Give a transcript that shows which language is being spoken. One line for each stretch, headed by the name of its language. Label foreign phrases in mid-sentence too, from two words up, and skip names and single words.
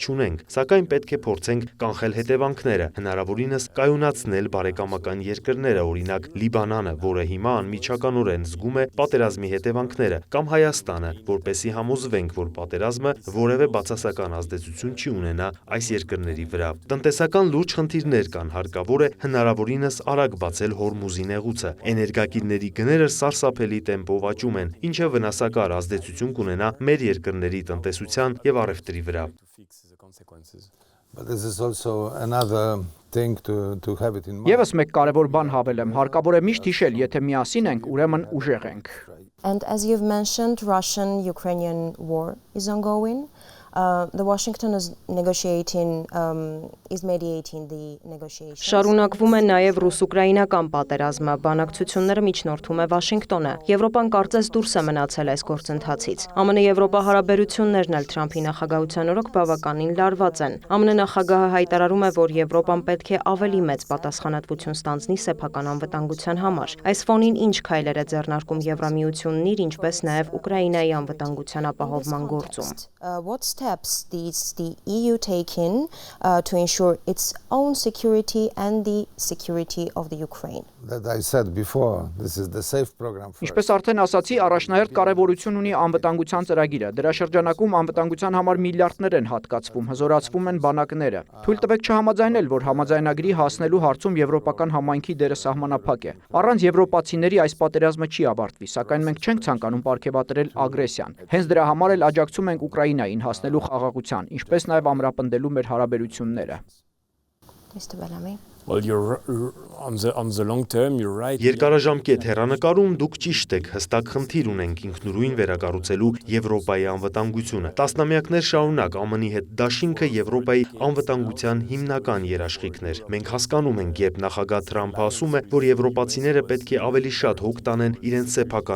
Armenian: չունենք, սակայն պետք է փորձենք կանխել հետևանքները, հնարավորինս կայունացնել բարեկամական երկրները, օրինակ Լիբանանը, որը հիմա անմիջականորեն զգում է պատերազմի հետևանքները, կամ Հայաստանը, որպեսզի համոզվենք, որ պատերազմը որևէ բացասական ազդեցություն չի ունենա այս երկրների վրա։ Տնտեսական լուրջ խնդիրներ կան, հարկավոր է հնարավորինս արագ բացել Հորմուզի նեղուցը։ Էներգակիրների գները սարսափելի տեմպով աճում են, ինչը վնասակար ազդեցություն կունենա մեր երկրների տնտեսության եւ առևտրի վրա։ Եվս մեկ կարևոր բան հավելեմ, հարկավոր է միշտ հիշել, եթե միասին ենք, ուրեմն ուժեղ ենք։
English: And as you've mentioned, Russian-Ukrainian war is ongoing. The Washington is mediating the negotiations.
Armenian: Շարունակվում է նաև ռուս-ուկրաինական պատերազմը, բանակցությունները միջնորդում է Վաշինգտոնը։ Եվրոպան կարծես դուրս է մնացել այս գործընթացից։ ԱՄՆ-Եվրոպա հարաբերություններն էլ Թրամփի նախագահության օրոք բավականին լարված են։ ԱՄՆ նախագահը հայտարարում է, որ Եվրոպան պետք է ավելի մեծ պատասխանատվություն ստանձնի սեփական անվտանգության համար։ Այս ֆոնին ինչ քայլեր է ձեռնարկում Եվրամիությունն իր, ինչպես նաև Ուկրաինայի անվտանգության ապահովման գործում։
English: What steps is the EU taking to ensure its own security and the security of the Ukraine? That I said before, this is the SAFE program.
Armenian: Ինչպես արդեն ասացի, առաջնահերթ կարևորություն ունի անվտանգության ծրագիրը։ Դրա շրջանակում անվտանգության համար միլիարդներ են հատկացվում, հզորացվում են բանակները։ Թույլ տվեք չհամաձայնել, որ համաձայնագրի հասնելու հարցում եվրոպական համայնքի դերը սահմանափակ է։ Առանց եվրոպացիների այս պատերազմը չի ավարտվի, սակայն մենք չենք ցանկանում պարգևատրել ագրեսիան։ Հենց դրա համար էլ աջակցում ենք Ուկրաինային հասնելու խաղաղության, ինչպես նաև ամրապնդելու մեր հարաբերությունները։
English: Mr. Bellamy. Well, you're on the long term, you're right.
Armenian: Երկարաժամկետ հեռանկարում դուք ճիշտ եք, հստակ խնդիր ունենք ինքնուրույն վերակառուցելու Եվրոպայի անվտանգությունը։ Տասնամյակներ շարունակ ԱՄՆ-ի հետ դաշինքը Եվրոպայի անվտանգության հիմնական երաշխիքն էր։ Մենք հասկանում ենք, երբ նախագահ Թրամփը ասում է, որ եվրոպացիները պետք է ավելի շատ հոգ տանեն իրենց սեփական